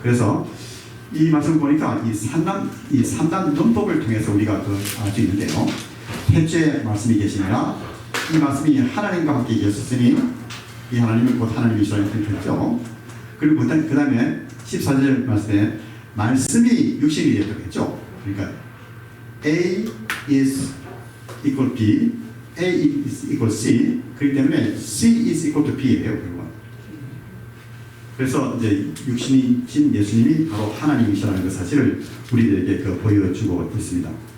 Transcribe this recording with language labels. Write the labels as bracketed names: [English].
[Korean] 그래서 이 말씀을 보니까 이 3단 논법을 통해서 우리가 알 수 있는데요. 태초에 말씀이 계시니라 이 말씀이 하나님과 함께 계셨으니 이 하나님은 곧 하나님이시라 이렇게 했죠. 그리고 그 다음에 14절 말씀에 말씀이 육신이 되었다고 했죠. [English] 그러니까 A is equal B, A is equal C. 그렇기 때문에 C is equal to B예요. [Korean] 그래서 이제 육신이신 예수님이 바로 하나님이시라는 그 사실을 우리들에게 보여주고 있습니다.